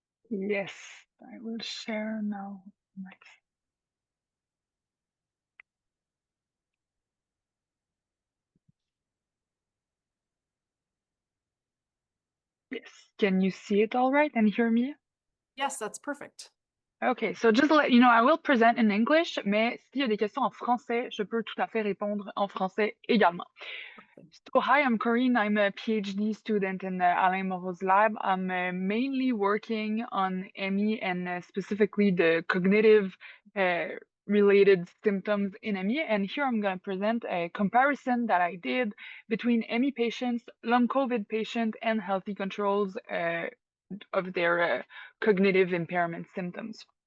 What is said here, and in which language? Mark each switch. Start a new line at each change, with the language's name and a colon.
English: Yes, I will share now. Yes, can you see it all right and hear me? Yes, that's perfect. Okay, so just to let you know, I will present in English,
French: mais s'il y a des questions en français, je peux tout à fait répondre en français également.
English: So hi, I'm Corinne. I'm a PhD student in Alain Moreau's lab. I'm mainly working on ME and specifically the cognitive related symptoms in ME. And here I'm going to present a comparison that I did between ME patients, long COVID patients, and healthy controls of their cognitive impairment symptoms.